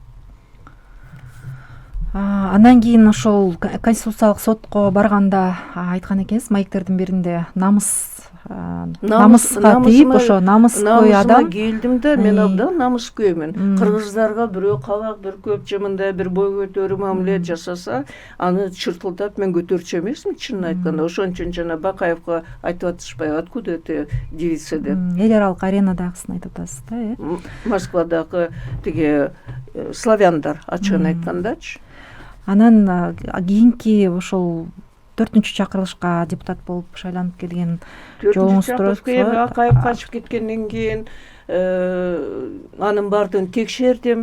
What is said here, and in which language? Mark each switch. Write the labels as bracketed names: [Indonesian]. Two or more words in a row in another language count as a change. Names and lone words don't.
[Kyrgyz] Андан кийин ошол Конституциялык сотко барганда айткан экенсиз, маектердин биринде намыска тийип, ошо намыскөй адам. Келдим да, мен абдан намыскөймүн. Кыргыздарга бирөө калак, бир көп же мындай бир бой көтөрүү мамиле жасаса, аны чыртылдап мен көтөрчү эмесмин, чынын айтканда. Ошон үчүн жана Бакаевга айтып атышпайбы, [Russian] откуда это девица деп. [Kyrgyz] Эл аралык аренадагысын айтып атасыз да, Москвадагы тиги славяндар ачыгын айткандачы. Анан кийинки ошол 4-чакырылышка депутат болуп шайланып келген жолуңуз турат. Акаев качып кеткенден кийин анын баардыгын текшердим.